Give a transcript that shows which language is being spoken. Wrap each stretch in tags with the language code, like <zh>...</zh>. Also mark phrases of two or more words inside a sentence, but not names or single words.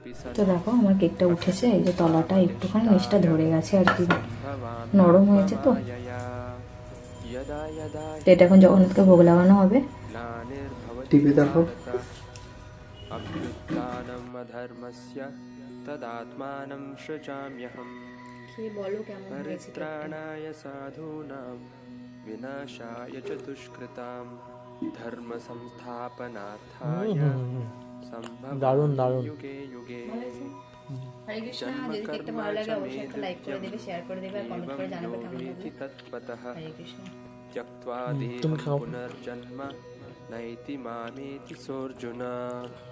<bn>তো দেখো আমার কেকটা উঠেছে, এই যে তলাটা একটুখানি নিচটা ধরে গেছে আর কি, নরম হয়েছে। তো এটা এখন জগন্নাথকে ভোগ লাগানো হবে। টিভি দেখো।</bn> <sa>অভ্যুত্থানমধর্মস্য তদাত্মাनं সৃজাম্যহम् परित्राणाय साधूनां विनाशाय च दुष्कृतां धर्म संस्थापनार्थाय सम्भवामि युगे युगे।</sa> <bn>হরে কৃষ্ণ। যদি কেকটা ভালো লাগে অবশ্যই একটা লাইক করে দেবে, শেয়ার করে দেবে আর কমেন্ট করে জানাবে কেমন লাগলো। तत्पतः হরে কৃষ্ণ।</bn> <sa>त्यक्त्वा देहं पुनर्जन्म नैति मामेति सोऽर्जुन।</sa>